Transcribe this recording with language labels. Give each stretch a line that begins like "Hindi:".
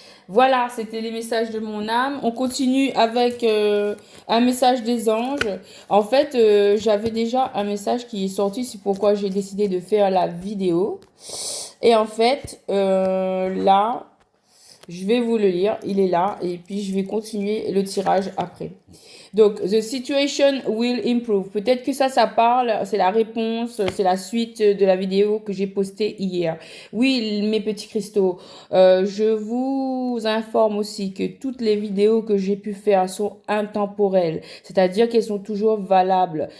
French: Voilà, c'était les messages de mon âme. On continue avec un message des anges. En fait, j'avais déjà un message qui est sorti, c'est pourquoi j'ai décidé de faire la vidéo. Et en fait, là, je vais vous le lire, il est là, et puis je vais continuer le tirage après.
English: Donc, the situation will improve.
French: Peut-être que ça parle, c'est la réponse, c'est la suite de la vidéo que j'ai postée hier. Oui, mes petits cristaux, je vous informe aussi que toutes les vidéos que j'ai pu faire sont intemporelles, c'est-à-dire qu'elles sont toujours valables.